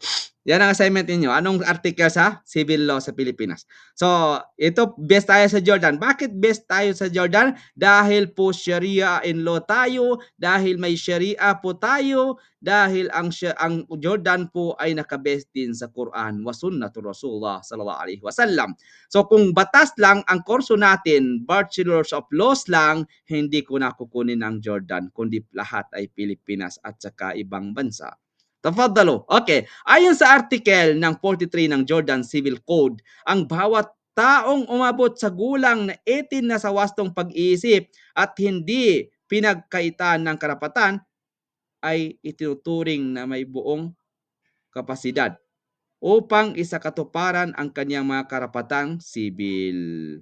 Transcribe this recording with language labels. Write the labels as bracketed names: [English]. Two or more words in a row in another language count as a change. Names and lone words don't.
[Filipino] Yan ang assignment ninyo. Anong article sa civil law sa Pilipinas? So, ito, best tayo sa Jordan. Bakit best tayo sa Jordan? Dahil po Sharia in law tayo, dahil may Sharia po tayo, dahil ang Jordan po ay nakabest din sa [Arabic] Quran wa sunnatul Rasulullah sallallahu alaihi wasallam. [Filipino] So, kung batas lang ang kurso natin, [English] Bachelors of Laws [Filipino] lang, hindi ko na kukunin ang Jordan, kundi lahat ay Pilipinas at saka ibang bansa. [Arabic] Tafadalo. Okay. [Filipino] Ayon sa article ng 43 ng Jordan Civil Code, ang bawat taong umabot sa gulang na 18 na sa wastong pag-iisip at hindi pinagkaitan ng karapatan ay itinuturing na may buong kapasidad upang isakatuparan ang kanyang mga karapatang sibil.